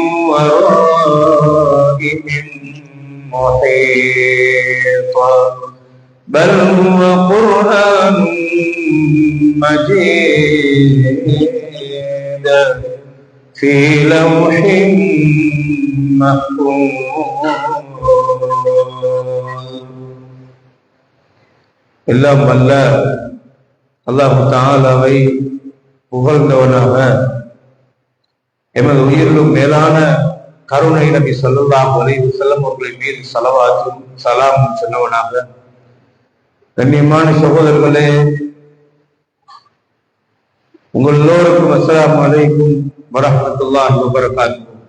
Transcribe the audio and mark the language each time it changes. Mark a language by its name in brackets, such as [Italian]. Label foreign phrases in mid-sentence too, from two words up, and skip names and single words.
[Arabic] ورائهم محيط بل هو قرآن مجيد في لوح [Tamil] محفوظ எல்லாம் வல்ல அல்லாஹ் தஆலாவை புகழ்ந்தவனாக எமது உயிரிலும் மேலான கருணை நபி [Arabic] صلى الله عليه وسلم [Tamil] அவர்களின் மீது ஸலவாத்தும் ஸலாமும் சொன்னவனாக கண்ணியமான சகோதரர்களே, உங்கள் எல்லோருக்கும் [Arabic] السلام عليكم ورحمة الله وبركاته.